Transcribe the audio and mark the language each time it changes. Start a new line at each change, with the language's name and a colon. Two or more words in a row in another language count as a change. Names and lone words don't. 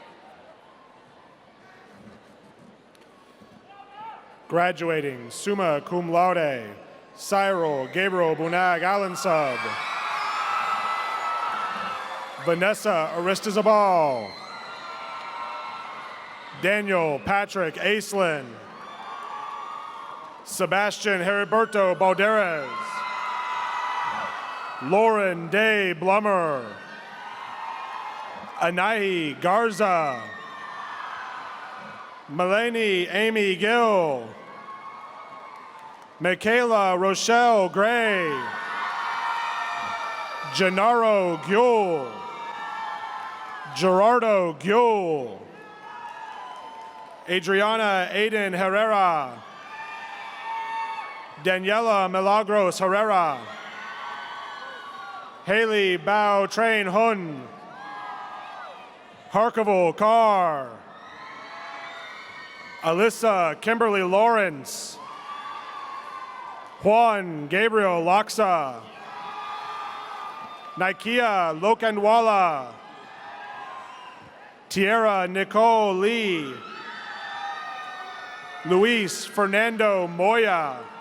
English: Graduating
Latin: summa cum laude,
English: Cyril Gabriel Bunag Alansub, Vanessa Aristizabal, Daniel Patrick Aislinn, Sebastian Heriberto Balderas, Lauren Day Blummer, Anahi Garza, Melanie Amy Gill, Michaela Rochelle Gray, Gennaro Gyul, Gerardo Gyul, Adriana Aiden Herrera, Daniela Milagros Herrera, Haley Bao Train Hun, Harkival Carr, Alyssa Kimberly Lawrence, Juan Gabriel Laksa, Nikia Lokandwala, Tierra Nicole Lee, Luis Fernando Moya,